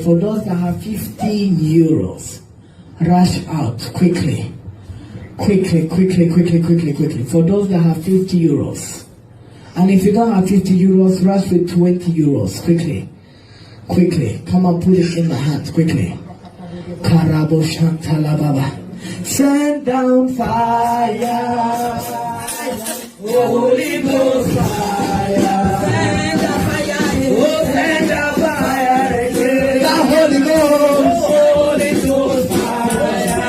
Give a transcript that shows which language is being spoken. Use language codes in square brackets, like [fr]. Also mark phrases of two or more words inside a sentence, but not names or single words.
[en] For those that have 50 euros, rush out quickly. Quickly. For those that have 50 euros. And if you don't have 50 euros, rush with 20 euros. Quickly. Come and put it in the hand. Quickly. Karabo Shantala Baba. Send down fire, Holy Ghost fire. Send down fire, send down fire, the Holy Ghost fire.